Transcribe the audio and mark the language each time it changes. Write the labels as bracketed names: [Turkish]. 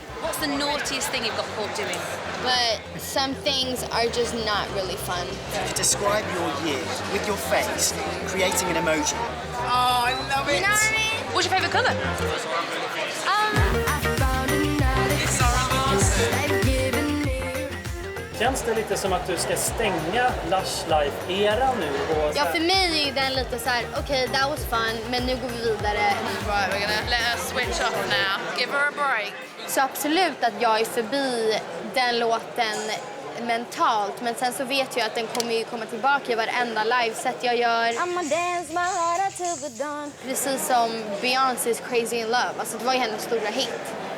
[English] What's the naughtiest thing you've got caught doing? But some things are just not really fun. Describe your year with your face, creating an emoji. Oh, I love it. You know what I mean? What's your favourite colour? [Swedish] Känns det lite som att du ska stänga Lush Life-era nu? Och Ja, för mig är den lite så här, okej, [English] that was fun, [Swedish] men nu går vi vidare. [English] Right, we're gonna let her switch off now. Give her a break. [Swedish] Så absolut att jag är förbi den låten mentalt, men sen så vet jag att den kommer ju komma tillbaka i varenda liveset jag gör. [English] I'ma dance my heart out till the dawn. [Swedish] Precis som Beyoncés Crazy in Love, alltså det var ju hennes stora hit.